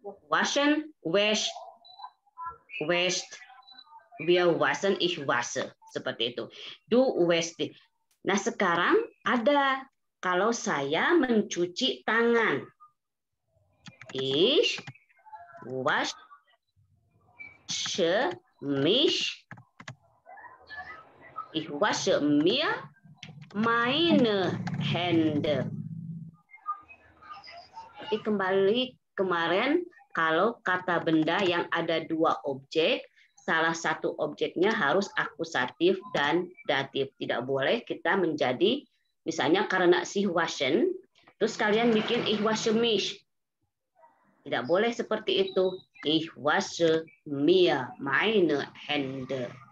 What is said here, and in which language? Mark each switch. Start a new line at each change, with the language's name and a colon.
German: Waschen,
English: wash, washed,
German: wir waschen, ich wasche.
Indonesian: Seperti itu.
English: Do, wash, dish.
Indonesian: Nah, sekarang ada kalau saya mencuci tangan.
German: Ich wasche mich. Ich wasche mir meine Hände.
Indonesian: Jadi kembali kemarin kalau kata benda yang ada dua objek, salah satu objeknya harus akusatif dan datif. Tidak boleh kita menjadi, misalnya karena sich waschen, terus kalian bikin
German: ich wasche mich.
Indonesian: Tidak boleh seperti itu.
German: Ich wasche mir meine Hände.